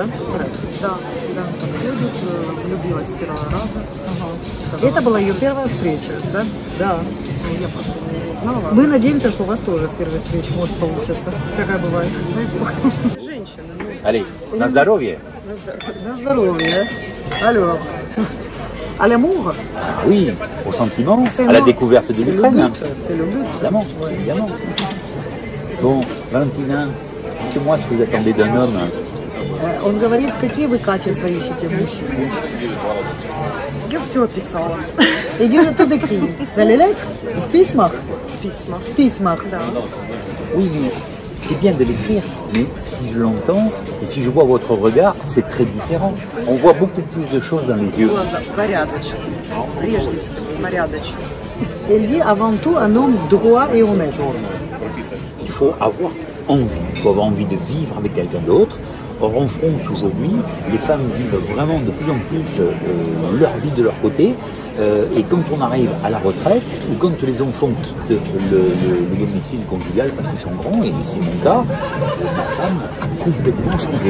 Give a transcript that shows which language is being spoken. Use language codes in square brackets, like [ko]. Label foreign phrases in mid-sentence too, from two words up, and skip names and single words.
[ru] Да, подходит, влюбилась с первого раза. Ага. Это была ее первая встреча, да? Да. Я просто не знала. Мы надеемся, что у вас тоже с первой встречи может получиться. Всякое бывает. Женщина, ну, Allez, на здоровье. На здоровье. Алло. [fr] À l'amour? Oui, au sentiment, à la découverte de l'Ukraine. C'est le but. Évidemment, évidemment. Bon, Valentina, dites-moi ce que vous attendez d'un homme. [ru] Он говорит, какие вы качества ищете в мужчине. я все описала. Иди же туда [fr] écrit. Dans les lettres? [ru] В письмах? Письма. В письмах, да. [fr] Oui, mais c'est bien de l'écrire, mais si je l'entends et si je vois votre regard, c'est très différent. On voit beaucoup plus de choses dans les yeux. [ru] Глаза. Порядочность. Прежде всего, порядочность. [fr] Elle dit avant tout un homme droit et honnête. Il faut avoir envie de vivre avec quelqu'un d'autre. Or en France aujourd'hui, les femmes vivent vraiment de plus en plus leur vie de leur côté Et quand on arrive à la retraite, ou quand les enfants quittent le domicile conjugal parce qu'ils sont grands, et c'est mon cas, ma femme a complètement changé.